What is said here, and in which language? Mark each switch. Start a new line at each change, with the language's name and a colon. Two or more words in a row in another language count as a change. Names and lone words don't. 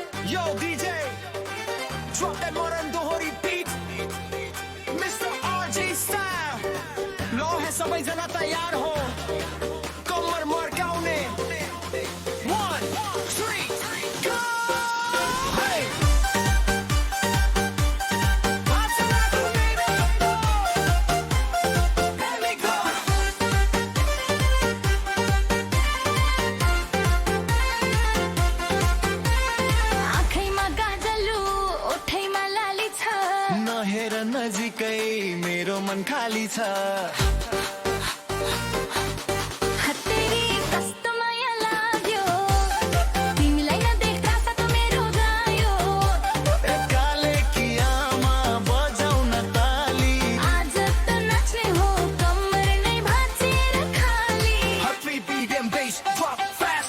English: Yo DJ, drop that modern dohori beat, Mr. RG style.
Nepali: लो है समय जना तैयार हो, कमर मरकाउने.
English: 1, 3, go! Hey! Let me go.
Nepali: आँखैमा गाजलु ओठैमा लाली छ नहेर नजिकै मेरो मन खाली छ. हत्तेरी कस्तो माया लाग्यो तिमीलाई नदेख्दा साथ मेरो गायो काले कियामा बजाउन ताली. आज त नाच्ने हो कम्मर नै भाँचेर खाली
English: Heartbeat, beat and bass, drop